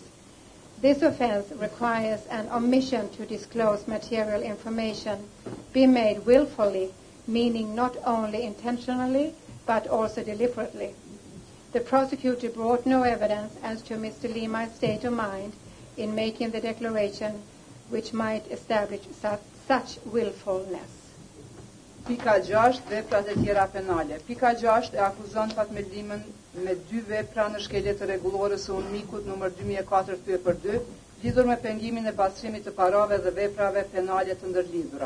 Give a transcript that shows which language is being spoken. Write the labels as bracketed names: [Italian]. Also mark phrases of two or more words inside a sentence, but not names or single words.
[English] This offense requires an omission to disclose material information be made willfully, meaning not only intentionally but also deliberately. The prosecutor brought no evidence as to Mr. Limajt's state of mind in making the declaration which might establish such willfulness. [Albanian] Pika 6, veprat e tjera penale. Pika 6 e akuzon Fatmelimin me 2 vepra në shkelje të rregullore së UNMIK-ut numër 2004/2, lidhur me pengimin e pastrimit të parave dhe veprave penale të ndërlidhura.